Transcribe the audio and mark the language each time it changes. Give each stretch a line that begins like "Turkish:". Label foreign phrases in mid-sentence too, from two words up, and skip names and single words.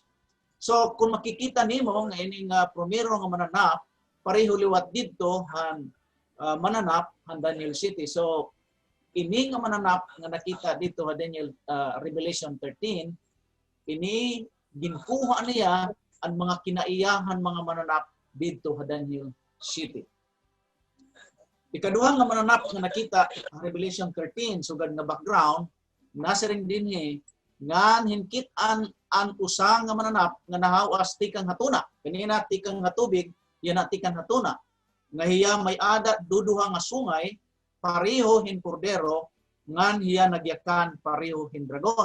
Waray: So kung makikita nimo nga ining primero nga mananap pareho liwat didto han mananap han Daniel City. So ini nga mananap nga nakita dito ha Daniel Revelation 13, ini ginkuha niya ang mga kinaiyahan mga mananap dito sa Daniel City. Ikaduhang nga mananap nga nakita Revelation 13 sugad nga background nasa ring dinhi nga hinkit-an ang usa nga mananap nga nahawas tikang hatuna. Kanina tikang hatubig, yan tikang hatuna. Nga hiya may ada duduha nga sungay pareho hin kordero ngan hiya nagyakan pareho hin dragon.